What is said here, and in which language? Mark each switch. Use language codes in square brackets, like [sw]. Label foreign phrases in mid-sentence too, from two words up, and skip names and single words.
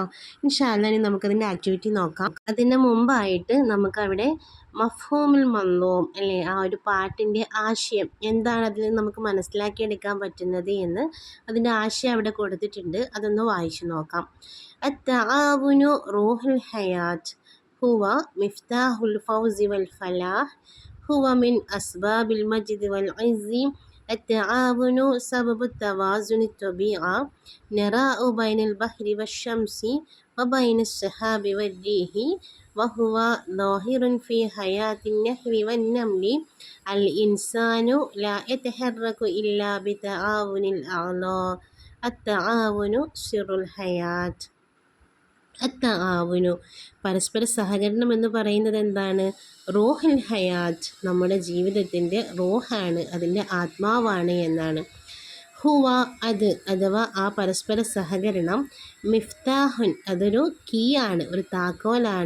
[ar] إن شاء الله [ml] ഇനി നമുക്കതിൻ്റെ ആക്ടിവിറ്റി നോക്കാം. അതിന് മുമ്പായിട്ട് നമുക്കവിടെ [ar] مفهوم المنظوم [ml] അല്ലേ, ആ ഒരു പാട്ടിൻ്റെ ആശയം എന്താണ് അതിൽ നമുക്ക് മനസ്സിലാക്കിയെടുക്കാൻ പറ്റുന്നത് എന്ന് അതിൻ്റെ ആശയം അവിടെ കൊടുത്തിട്ടുണ്ട്. അതൊന്ന് വായിച്ചു നോക്കാം. [ar] التعاون روح الحياة هو مفتاح الفوز والفلاح هو من أسباب المجد والعز التعاون سبب التوازن الطبيعة نراء بين البحر والشمس وبين السحاب والريح وهو ظاهر في حياة النحل والنمل الإنسان لا يتحرك إلا بتعاون الأعضاء التعاون سر الحياة [ml] അത്തആവുനു പരസ്പര സഹകരണം എന്ന് പറയുന്നത് എന്താണ്? [ar] روح الحياة [ml] നമ്മുടെ ജീവിതത്തിൻ്റെ റൂഹാണ്, അതിൻ്റെ ആത്മാവാണ് എന്നാണ്. ഹുവ അത് അഥവാ ആ പരസ്പര സഹകരണം മിഫ്താഹുൻ അതൊരു കീ ആണ്, ഒരു താക്കോലാണ്.